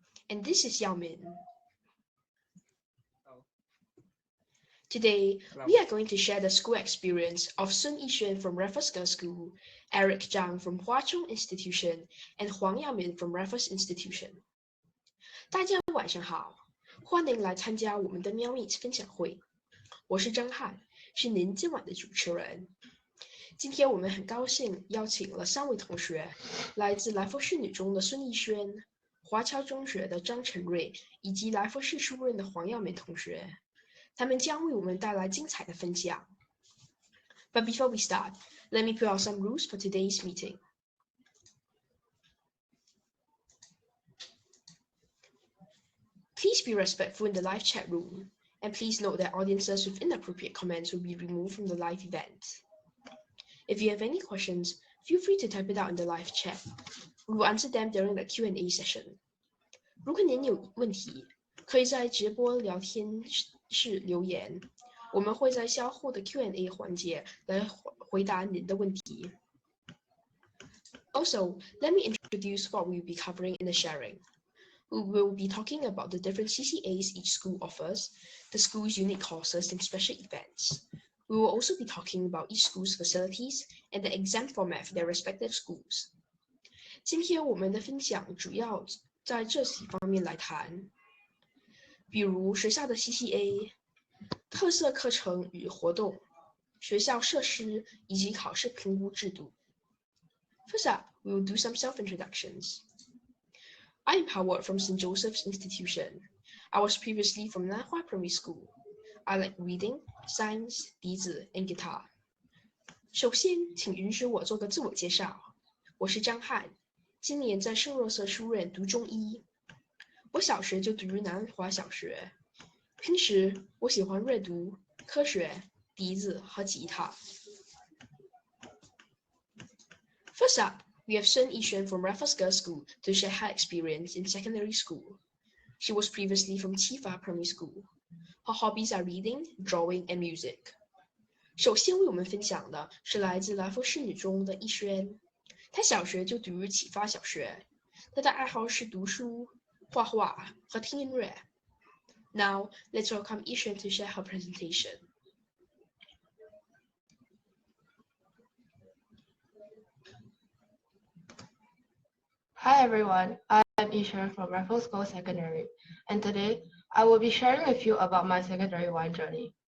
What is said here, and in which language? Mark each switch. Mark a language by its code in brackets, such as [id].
[en] And this is Yaomin. Oh. Today, Hello. we are going to share the school experience of Sun Yixuan from Raffles Girls School, Eric Zhang from Hua Chong Institution, and Huang Yaomin from Raffles Institution. [zh] 大家晚上好，欢迎来参加我们的喵咪分享会。我是张翰，是您今晚的主持人。今天我们很高兴邀请了3位同学，来自来佛士女中的孙艺轩、华侨中学的张晨瑞以及来佛士书院的黄耀美同学，他们将为我们带来精彩的分享。 [en] But before we start, let me put out some rules for today's meeting. Please be respectful in the live chat room, and please note that audiences with inappropriate comments will be removed from the live event. If you have any questions, feel free to type it out in the live chat. We will answer them during the Q&A session. [zh] 如果您有问题，可以在直播聊天室留言，我们会在稍后的 Q&A 环节来回答您的问题。 [en] Also, let me introduce what we will be covering in the sharing. We will be talking about the different CCAs each school offers, the school's unique courses and special events. We will also be talking about each school's facilities and the exam format for their respective schools. [zh] 今天我们的分享主要在这几方面来谈，比如学校的 CCA、特色课程与活动、学校设施以及考试评估制度。 [en] First up, we will do some self-introductions. I am Howard from St. Joseph's Institution. I was previously from Nanhua Primary School. I like reading, science, 笛子 and guitar. [zh] 首先，请允许我做个自我介绍。我是张翰，今年在圣若瑟书院读中一。我小学就读于南华小学。平时我喜欢阅读、科学、笛子和吉他。 [en] First up, we have Sun Yixuan from Raffles Girls School to share her experience in secondary school. She was previously from Qifa Primary School. Her hobbies are reading, drawing, and music. [zh] 首先为我们分享的是来自来佛士女中的艺轩。她小学就读于启发小学，她的爱好是读书、画画和听音乐。 [en] Now, let's welcome Yixuan to share her presentation. Hi everyone, I am Yixuan from Raffles Girls Secondary, and today I will be sharing with you about my secondary 1 journey.